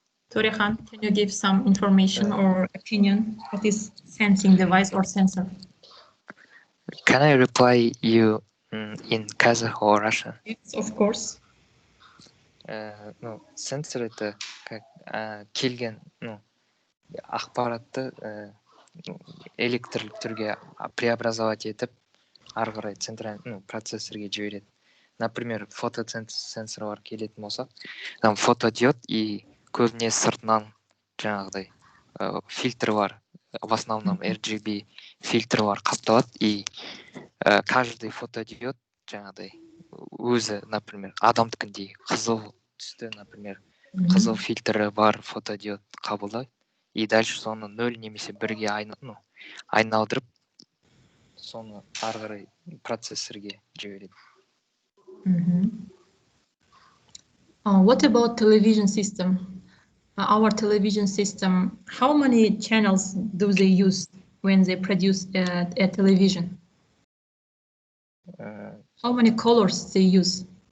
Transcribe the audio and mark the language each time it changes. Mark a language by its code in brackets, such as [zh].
[en] Torihan, can you give some information or opinion? What is sensing device or sensor? Can I reply you in Kazakh or Russian? Yes, of course. [kk] Сенсор [ru] это как [kk] келген ақпаратты электрлік түрге [ru] преобразовать [kk] етіп ары қарай процессорге жібереді. [ru] Например, [kk] фотосенсор бар келетін болсақ, [ru] там фотодиод и [kk] көбіне сыртынан жаңағыдай фильтр бар, [ru] в основном [kk] RGB фильтр бар қапталады, [ru] и каждый [kk] фотодиод жаңағыдай өзі, например, адамдікіндей қызыл түсті, например, қызыл фильтрі бар фотодиод қабылдайды, [ru] и дальше [kk] соны 0 немесе 1-ге айналдырып, соны ары қарай процессорге жібереді. [en] What about television system? Our television system, how many channels do they use when they produce a television? How many colors they use?